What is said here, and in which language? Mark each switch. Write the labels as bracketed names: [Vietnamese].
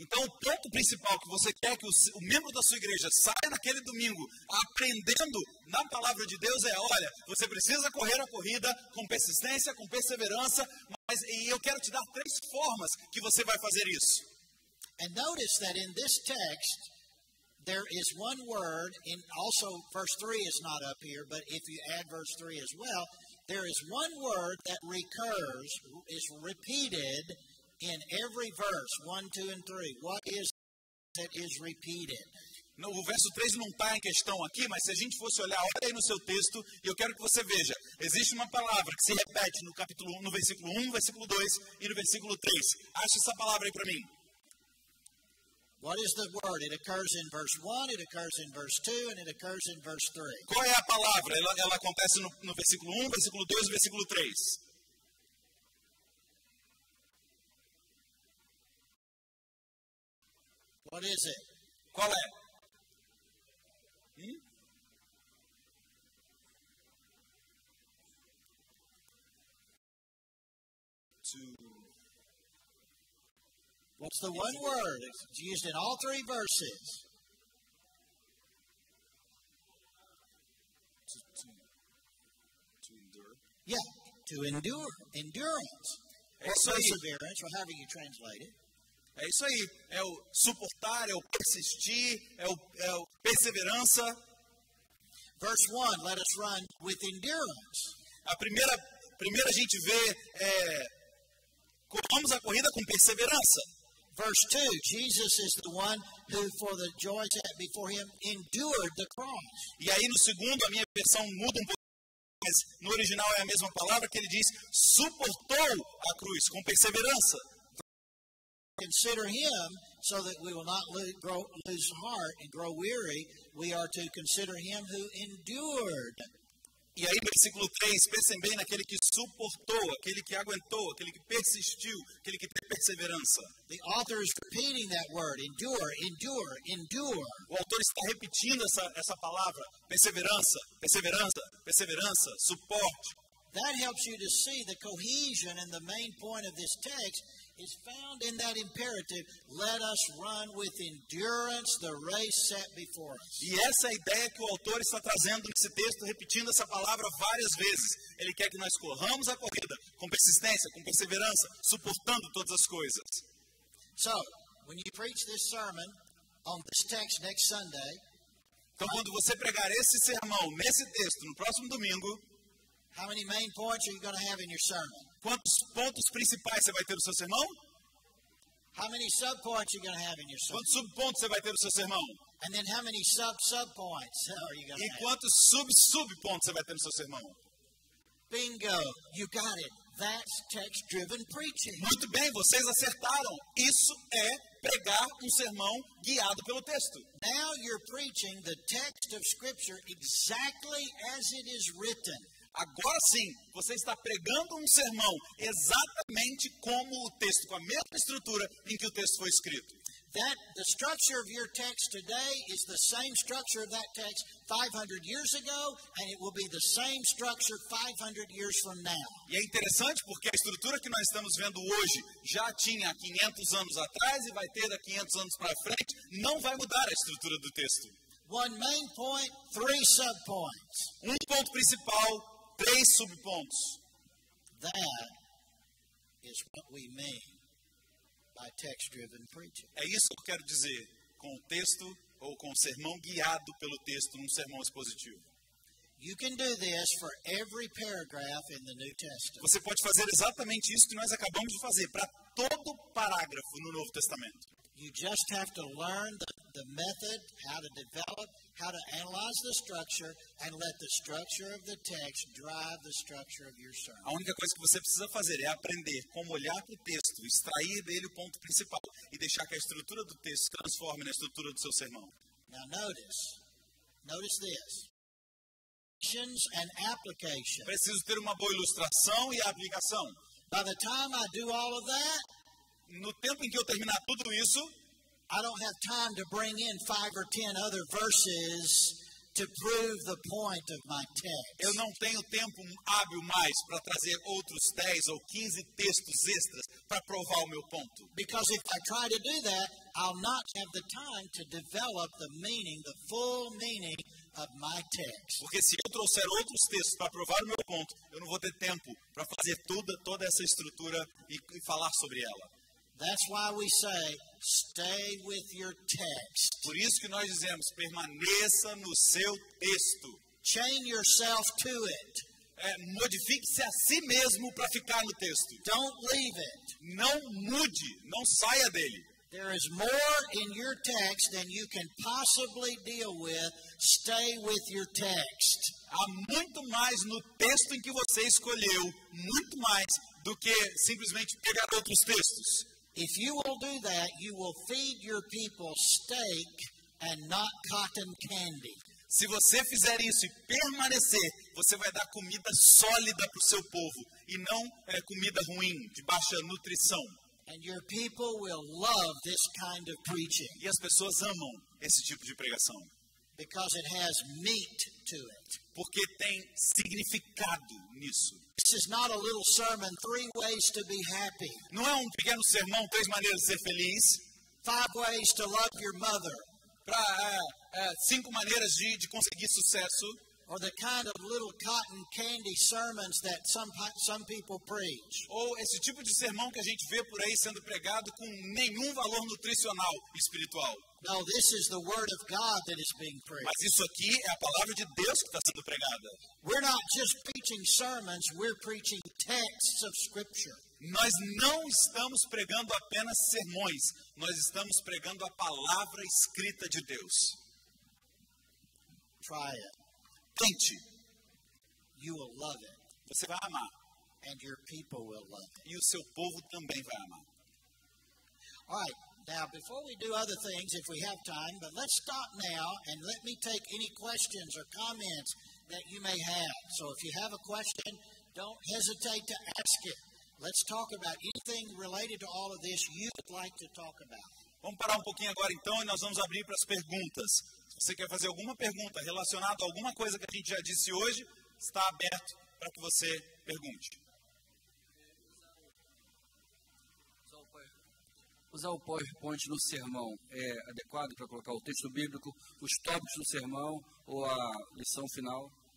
[Portuguese] Então, o ponto principal que você quer que o membro da sua igreja saia naquele domingo aprendendo na palavra de Deus é, olha, você precisa correr a corrida com persistência, com perseverança, e eu quero te dar três formas que você vai fazer isso. [English] And notice that in this text, there is one word, also verse 3 is not up here, but if you add verse 3 as well, there is one word that recurs, is repeated in every verse, 1, 2, and 3. What is that is repeated? [Portuguese] No, o verso 3 não está em questão aqui, mas se a gente fosse olhar, olha aí no seu texto, e eu quero que você veja, existe uma palavra que se repete no capítulo 1, no versículo 1, no versículo 2 e no versículo 3. Acha essa palavra aí para mim. [English] What is the word? It occurs in verse 1, it occurs in verse 2, and it occurs in verse 3. [Portuguese] Qual é a palavra? Ela acontece no versículo 1, versículo 2 e versículo 3. [English] What is it? [Portuguese] Qual é? [English] What's the one word? It's used in all three verses. To endure. Yeah, to endure. Endurance. [Portuguese] É [English] Or [Portuguese] isso aí. [English] perseverance, or however you translate it. [Portuguese] É isso aí. É o suportar, é o persistir, é o perseverança. [English] Verse 1, let us run with endurance. [Portuguese] A primeira a gente vê, corramos a corrida com perseverança. [English] Verse 2, Jesus is the one who, for the joy set before him, endured the cross. [Portuguese] E aí no segundo, a minha versão muda um pouco, mas no original é a mesma palavra que ele diz, suportou a cruz com perseverança. [English] Consider him so that we will not lose heart and grow weary. We are to consider him who endured. [Portuguese] E aí, versículo 3, pensem bem naquele que suportou, aquele que aguentou, aquele que persistiu, aquele que tem perseverança. [English] The author is repeating that word, endure, endure, endure. [Portuguese] O autor está repetindo essa palavra, perseverança, perseverança, perseverança, suporte. [English] That helps you to see the cohesion and the main point of this text is found in that imperative, let us run with endurance the race set before us. [Portuguese] E essa é a ideia que o autor está trazendo nesse texto, repetindo essa palavra várias vezes. Ele quer que nós corramos a corrida com persistência, com perseverança, suportando todas as coisas. [English] So, when you preach this sermon on this text next Sunday, [Portuguese] então quando você pregar esse sermão nesse texto no próximo domingo, [English] how many main points are you going to have in your sermon? [Portuguese] Quantos pontos principais você vai ter no seu sermão? [English] How many subpoints are you going to have in your sermon? [Portuguese] Quantos subpontos você vai ter no seu sermão? [English] And then how many subpoints are you going to [Portuguese] E [English] have? [Portuguese] quantos subpontos você vai ter no seu sermão? [English] Bingo, you got it. That's text-driven preaching. [Portuguese] Muito bem, vocês acertaram. Isso é pregar um sermão guiado pelo texto. [English] Now you're preaching the text of Scripture exactly as it is written. [Portuguese] Agora sim, você está pregando um sermão exatamente como o texto, com a mesma estrutura em que o texto foi escrito. [English] The structure of your text today is the same structure of that text 500 years ago, and it will be the same structure 500 years from now. [Portuguese] E é interessante porque a estrutura que nós estamos vendo hoje já tinha 500 anos atrás e vai ter daqui 500 anos para frente, não vai mudar a estrutura do texto. [English] One main point, three subpoints. [Portuguese] Um ponto principal, 3 subpontos. [English] That is what we mean by text-driven preaching. [Portuguese] É isso que eu quero dizer com o texto ou com o sermão guiado pelo texto num sermão expositivo. [English] You can do this for every paragraph in the New Testament. [Portuguese] Você pode fazer exatamente isso que nós acabamos de fazer para todo parágrafo no Novo Testamento. [English] You just have to learn the method, how to develop, how to analyze the structure, and let the structure of the text drive the structure of your sermon. [Portuguese] A única coisa que você precisa fazer é aprender como olhar para o texto, extrair dele o ponto principal e deixar que a estrutura do texto se transforme na estrutura do seu sermão. [English] Now notice this. And application. [Portuguese] Preciso ter uma boa ilustração e aplicação. [English] By the time I do all of that, [Portuguese] no tempo em que eu terminar tudo isso, [English] I don't have time to bring in 5 or 10 other verses to prove the point of my text. [Portuguese] Eu não tenho tempo hábil mais para trazer outros 10 ou 15 textos extras para provar o meu ponto. [English] Because if I try to do that, I'll not have the time to develop the meaning, the full meaning of my text. [Portuguese] Porque se eu trouxer outros textos para provar o meu ponto, eu não vou ter tempo para fazer toda essa estrutura e falar sobre ela. [English] That's why we say, stay with your text. [Portuguese] Por isso que nós dizemos, permaneça no seu texto. [English] Chain yourself to it. [Portuguese] Modifique-se a si mesmo para ficar no texto. [English] Don't leave it. [Portuguese] Não mude, não saia dele. [English] There is more in your text than you can possibly deal with. Stay with your text. [Portuguese] Há muito mais no texto em que você escolheu, muito mais do que simplesmente pegar outros textos. [English] If you will do that, you will feed your people steak and not cotton candy. [Portuguese] Se você fizer isso e permanecer, você vai dar comida sólida para o seu povo e não comida ruim, de baixa nutrição. [English] And your people will love this kind of preaching [Portuguese] E as pessoas amam esse tipo de pregação. [English] because it has meat to it. [Portuguese] Porque tem significado nisso. [English] This is not a little sermon, 3 ways to be happy, [Portuguese] Não é um pequeno sermão, 3 maneiras de ser feliz. [English] 5 ways to love your mother, [Portuguese] Para 5 maneiras de conseguir sucesso. [English] or the kind of little cotton candy sermons that some people preach. [Portuguese] Ou esse tipo de sermão que a gente vê por aí sendo pregado com nenhum valor nutricional e espiritual. [English] No, this is the Word of God that is being preached. [Portuguese] Mas isso aqui é a palavra de Deus que está sendo pregada. [English] We're not just preaching sermons, we're preaching texts of Scripture. [Portuguese] Nós não estamos pregando apenas sermões, nós estamos pregando a palavra escrita de Deus. [English] Try it. [Portuguese] Tente, [English] You will love it, [Portuguese] você vai amar. [English] and your people will love it. [Portuguese] E o seu povo também vai amar. [English] All right, now before we do other things, if we have time, but let's stop now and let me take any questions or comments that you may have. So if you have a question, don't hesitate to ask it. Let's talk about anything related to all of this you would like to talk about. [Portuguese] Vamos parar um pouquinho agora então e nós vamos abrir para as perguntas. Se você quer fazer alguma pergunta relacionada a alguma coisa que a gente já disse hoje, está aberto para que você pergunte. Usar o PowerPoint no sermão é adequado para colocar o texto bíblico, os tópicos do sermão ou a lição final?